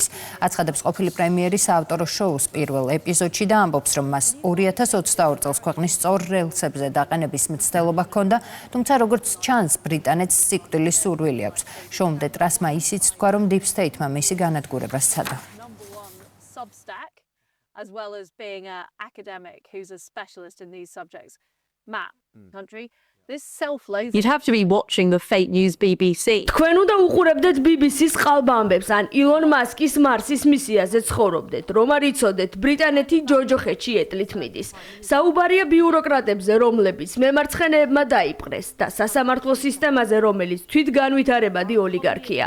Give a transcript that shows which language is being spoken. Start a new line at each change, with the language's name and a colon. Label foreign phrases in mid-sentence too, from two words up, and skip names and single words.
Georgian: აცხადებს ყოფილი პრემიერი საავტორო შოუს პირველ ეპიზოდში და ამბობს, რომ მას 2022 წელს ქვეყნის სწორ რელსებზე დაყენების მცდელობა ჰქონდა, თუმცა როგორც ჩანს, ბრიტანეთს სიკვდილის სურვილი აქვს. შოუმდე ტრასმა ისიც თქვა, რომ
English: Deep State-
Georgian: მა მისი განადგურება სცადა.
English: As well as being an academic who's a specialist in these subjects. Matt, country, this self-loathing. You'd have to be watching the fake news BBC.
Georgian: თქვენ უნდა უყურებდეთ BBC-ს ყალბ-ამბებს ან ილონ მასკის მარსის მისიაზე ცხოვრობდეთ, რომ არ იცოდეთ ბრიტანეთი ჯოჯოხეთში ეტლით მიდის. საუბარია ბიუროკრატებზე, რომლებიც მემარცხენეებმა დაიპყრეს და სასამართლო სისტემაზე, რომელიც თვითგანვითარებადი ოლიგარქია.